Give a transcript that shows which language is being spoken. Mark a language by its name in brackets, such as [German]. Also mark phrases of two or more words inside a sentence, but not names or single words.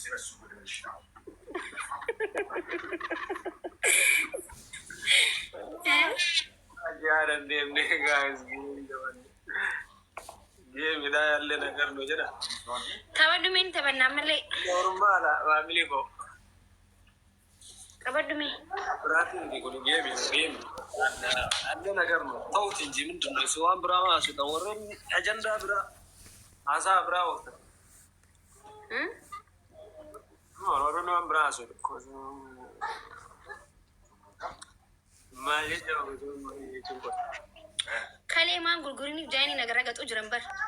[Oromo] Yaadan deemnee gaa'es geemidhaa yaallee nagarnu jedha. Taphadhumeen taphannaa malee. Normaala maamilii koo. Taphadhumee. Biraatiin kun geemi. Yaallee nagarnu ta'uuti inji [Amharic] ምንድን ነው እሱ [Oromo] waan biraa maasuudha warreen ajandaa biraa haasaa biraa ooftan. Warreen waan biraa haasuudha. Maal jechuudha. Kalee maan gurguriniif jaanii nagara gaxuu jiran bar.